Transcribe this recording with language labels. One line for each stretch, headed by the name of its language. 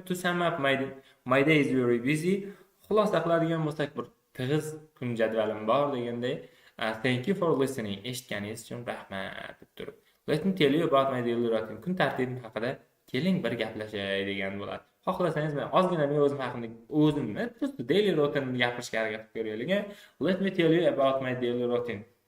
English: To sum up my day is very busy.
Uzbek: Xulosa qiladigan bo'lsak, bir tig'iz kun jadvalim bor deganday.
English: Thank you for listening.
Uzbek: Eshitganingiz uchun rahmat deb turib.
English: Let me tell you about my daily routine.
Uzbek: Kun tartibim haqida keling bir gaplashay degan bo'ladi. Xohlasangiz men ozgina men o'zim haqimda o'zimni просто daily routine gapirishga harakat qilib ko'raylik.
English: Let me tell you about my daily routine.